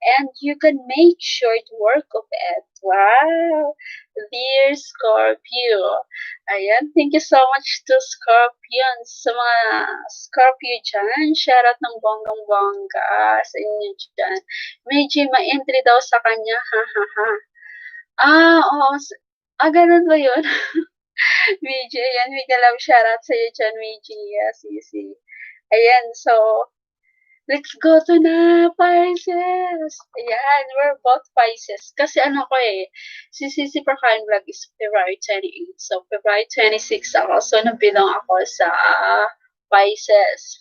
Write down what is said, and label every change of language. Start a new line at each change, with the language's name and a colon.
English: And you can make short work of it. Wow! Dear Scorpio. Ayan, thank you so much to Scorpions.
Filipino: Sa mga Scorpio dyan, shoutout ng bonggang-bongga sa inyo dyan. Medyo ma-entry daw sa kanya, ha ha ha. Oo. Ganun ba yun? Meiji, ayan, mega love shoutout sa iyo dyan, Meiji, Sisi.
English: Ayan, so, let's go to na, Pisces! Ayan, we're both Pisces.
Filipino: Kasi si Sisi Prakain Vlog is February 28. So, February 26 ako. So, nabilang ako sa Pisces.